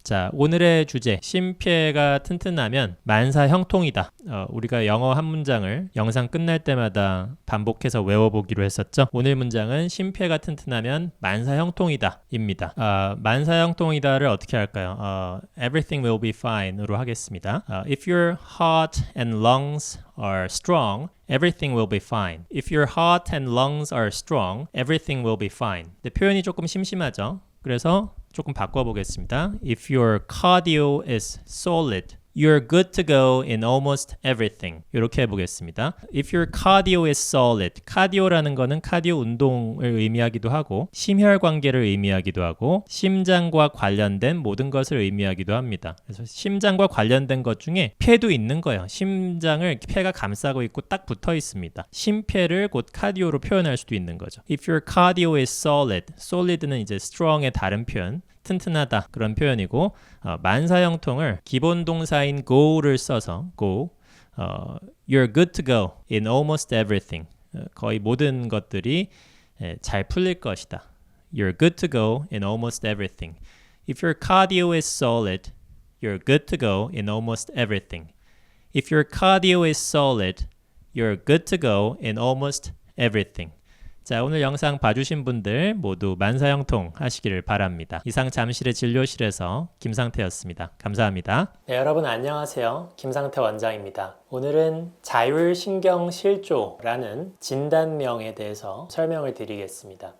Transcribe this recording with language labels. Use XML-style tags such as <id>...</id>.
<ko>자, 오늘의 주제 심폐가 튼튼하면 만사 형통이다. 우리가 영어 한 문장을 영상 끝날 때마다 반복해서 외워보기로 했었죠. 오늘 문장은 심폐가 튼튼하면 만사 형통이다 입니다. 만사 형통이다를 어떻게 할까요?</ko> <en>Everything will be fine으로 하겠습니다. If your heart and lungs are strong, everything will be fine. If your heart and lungs are strong, everything will be fine.</en> <ko>근데 표현이 조금 심심하죠. 그래서 조금 바꿔보겠습니다.</ko> <en>If your cardio is solid, you're good to go in almost everything.</en> <ko>이렇게 해보겠습니다.</ko> <en>If your cardio is solid,</en> <ko>카디오라는 거는 카디오 운동을 의미하기도 하고 심혈관계를 의미하기도 하고 심장과 관련된 모든 것을 의미하기도 합니다. 그래서 심장과 관련된 것 중에 폐도 있는 거예요. 심장을 폐가 감싸고 있고 딱 붙어 있습니다. 심폐를 곧 카디오로 표현할 수도 있는 거죠.</ko> <en>If your cardio is solid,</en> <ko>solid는 이제 strong의 다른 표현, 튼튼하다 그런 표현이고, 만사형통을 기본 동사인 go를 써서</ko> <en>go, you're good to go in almost everything.</en> <ko>거의 모든 것들이 잘 풀릴 것이다.</ko> <en>You're good to go in almost everything. If your cardio is solid, you're good to go in almost everything. If your cardio is solid, You're good to go in almost everything.</en> <ko>자, 오늘 영상 봐주신 분들 모두 만사형통 하시기를 바랍니다. 이상 잠실의 진료실에서 김상태였습니다. 감사합니다. 네, 여러분 안녕하세요. 김상태 원장입니다. 오늘은 자율신경실조라는 진단명에 대해서 설명을 드리겠습니다.</ko>